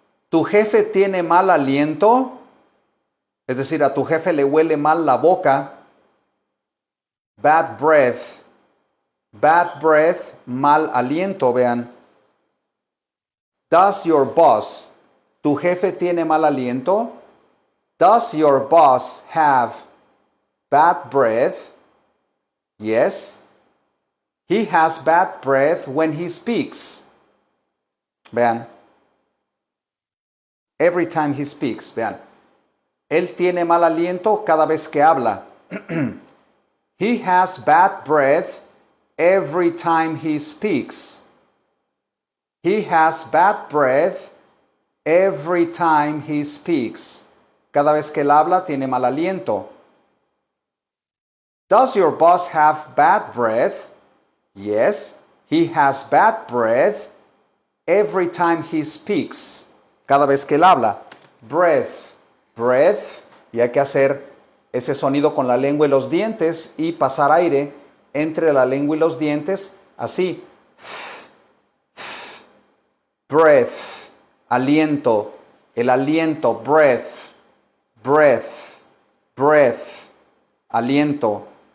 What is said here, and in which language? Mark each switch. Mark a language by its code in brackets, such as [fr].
[es] ¿Tu jefe tiene mal aliento? Es decir, a tu jefe le huele mal la boca. [en] Bad breath. Bad breath, [es] mal aliento, vean. [en] Does your boss, [es] tu jefe tiene mal aliento? [en] Does your boss have bad breath? Yes. He has bad breath when he speaks. [es] Vean. [en] Every time he speaks, [es] vean. Él tiene mal aliento cada vez que habla. [en] He has bad breath every time he speaks. He has bad breath every time he speaks. [es] Cada vez que él habla tiene mal aliento. [en] Does your boss have bad breath? Yes, he has bad breath every time he speaks. [es] Cada vez que él habla. [en] Breath, breath. [es] Y hay que hacer ese sonido con la lengua y los dientes y pasar aire entre la lengua y los dientes. Así. Breath, aliento. El aliento, breath, breath, breath. Aliento.